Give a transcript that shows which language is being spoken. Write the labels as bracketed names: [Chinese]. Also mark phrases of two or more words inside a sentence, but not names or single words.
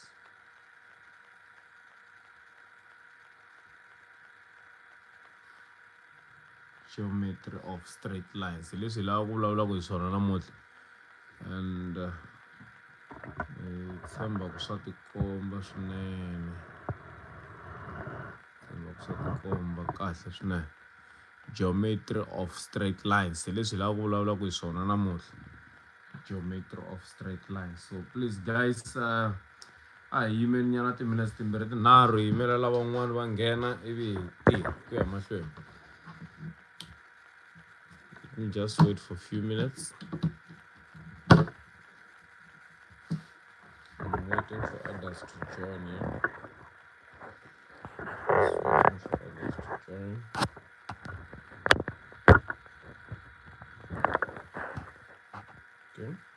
[English] Geometry of straight lines. [Tsonga] Leswi hi lavaka ku vulavulaka hi swona namuntlha. And tshemba ku swa tikomba swinene. Tshemba ku swa tikomba kahle swinene. [English] Geometry of straight lines. [Tsonga] Hi leswi hi lavaka ku vulavulaka hi swona namuntlha. [English] Geometry of straight lines. So please guys, [Tsonga] a hi yimeni nyana timinutes timbirhi tinharhu hi yimela lavan'wani va nghena ivi hi tirha ku ya mahlweni. [English] Let me just wait for a few minutes. I'm waiting for others to join here. Just waiting for others to join. Okay.